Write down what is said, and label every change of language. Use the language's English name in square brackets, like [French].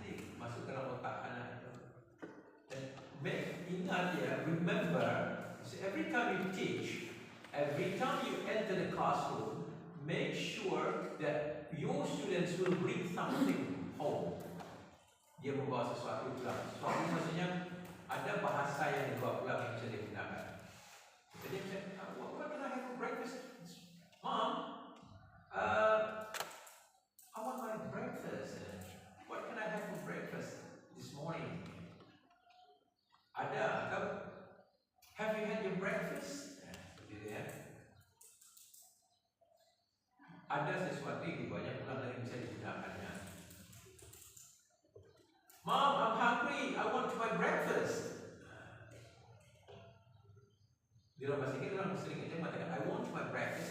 [Indonesian] Jadi masuk ke dalam otak anak itu. Dan ingat ya, [English] remember. So every time you teach, every time you enter the classroom, make sure that your students will bring something home. [Indonesian] Dia membawa sesuatu pulang. Sesuatu maksudnya ada bahasa yang dibawa pulang yang bisa digunakan. [English] Jadi what can I have for breakfast? Mom, I want my breakfast. What can I have for breakfast this morning? [Indonesian] Ada atau [English] have you had your breakfast? [Indonesian] Gitu ya. Ada sesuatu yang dibawa pulang dan bisa digunakannya. [English] Mom, I'm hungry. I want my breakfast. [Indonesian] Di dalam bahasa Inggris orang sering aja mengatakan [English] I want my breakfast.